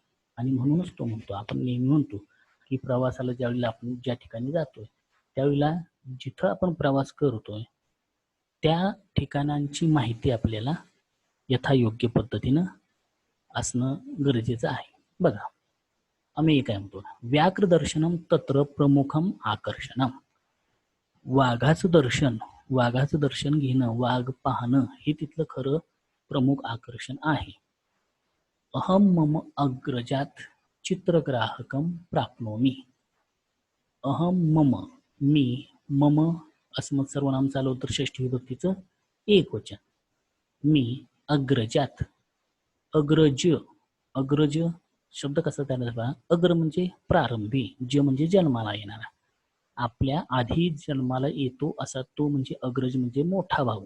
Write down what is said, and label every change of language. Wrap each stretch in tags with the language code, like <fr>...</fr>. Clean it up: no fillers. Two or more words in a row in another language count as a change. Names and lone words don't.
<mr>आणि म्हणूनच तो म्हणतो, आपण नेहमी म्हणतो की प्रवासाला ज्यावेळेला आपण ज्या ठिकाणी जातोय त्यावेळेला जिथं आपण प्रवास करतोय त्या ठिकाणांची माहिती आपल्याला यथायोग्य पद्धतीनं असणं गरजेचं आहे. बघा, आम्ही काय म्हणतो,</mr> <sa>व्याघ्र दर्शनम तत्र प्रमुखम आकर्षणम.</sa> <mr>वाघाचं दर्शन घेणं, वाघ पाहणं हे तिथलं खरं प्रमुख आकर्षण आहे.</mr> <sa>अहम मम अग्रजात चित्रग्राहकम प्राप्नोमि. अहम मम,</sa> <mr>मी,</mr> <sa>मम अस्मत्</sa> <mr>सर्वनाम चालू तर षष्ठी विभक्तीचं एक वचन. मी अग्रजात, अग्रज, अग्रज शब्द कसा तयार झाला? अग्र म्हणजे प्रारंभी, ज म्हणजे जन्माला येणारा, आपल्या आधी जन्माला येतो असा तो म्हणजे अग्रज म्हणजे मोठा भाऊ.</mr>